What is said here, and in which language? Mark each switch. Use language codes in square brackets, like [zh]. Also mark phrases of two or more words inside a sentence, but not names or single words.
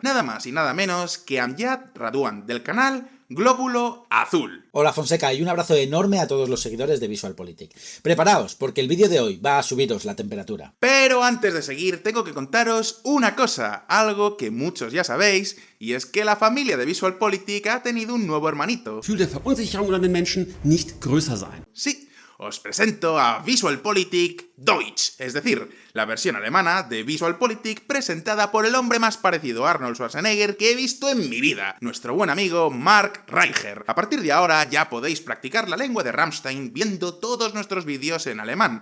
[es] Nada más y nada menos que Amjad Radwan del canal Glóbulo Azul. Hola Fonseca y un abrazo enorme a todos los seguidores de VisualPolitik. Preparaos, porque el vídeo de hoy va a subiros la temperatura. Pero antes de seguir, tengo que contaros una cosa, algo que muchos ya sabéis, y es que la familia de VisualPolitik ha tenido un nuevo hermanito. [de] Gefühl der Verunsicherung unter den Menschen nicht größer sein. [es] Sí, os presento a VisualPolitik Deutsch, es decir, la versión alemana de VisualPolitik presentada por el hombre más parecido a Arnold Schwarzenegger que he visto en mi vida, nuestro buen amigo Mark Reicher. A partir de ahora ya podéis practicar la lengua de Rammstein viendo todos nuestros vídeos en alemán.